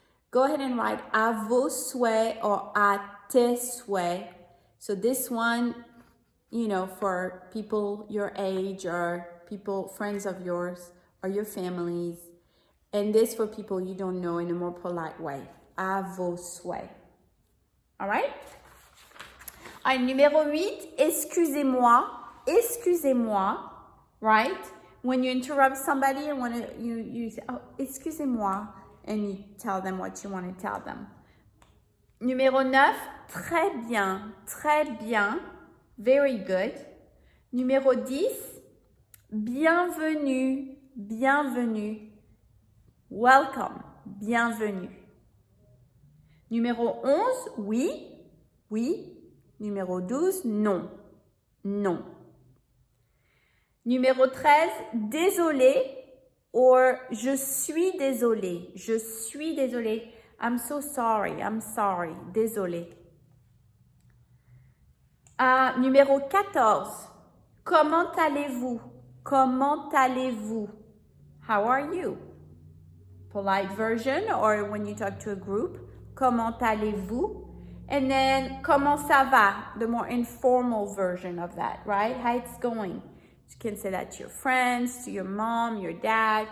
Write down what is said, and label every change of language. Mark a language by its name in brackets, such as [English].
[English] Go ahead and write [French] à vos souhaits or à tes souhaits. [English] So this one, you know, for people your age or people, friends of yours or your families. And this for people you don't know in a more polite way. [French] À vos souhaits. [English] All right? All right, [French] numéro 8, excusez-moi. Excusez-moi, right? [English] When you interrupt somebody and you say, [French] oh, excusez-moi, [English] and you tell them what you want to tell them. [French] Numéro 9, très bien, très bien, [English] very good. [French] Numéro 10, bienvenue, bienvenue, [English] welcome, [French] bienvenue. Numéro 11, oui, oui. Numéro 12, non, non. Numéro 13, désolé or je suis désolé. Je suis désolé. [English] I'm so sorry. I'm sorry. Désolé. [French] Numéro 14, comment allez-vous? Comment allez-vous? [English] How are you? Polite version or when you talk to a group. [French] Comment allez-vous? [English] And then, [French] comment ça va? [English] The more informal version of that, right? How it's going. You can say that to your friends, to your mom, your dad.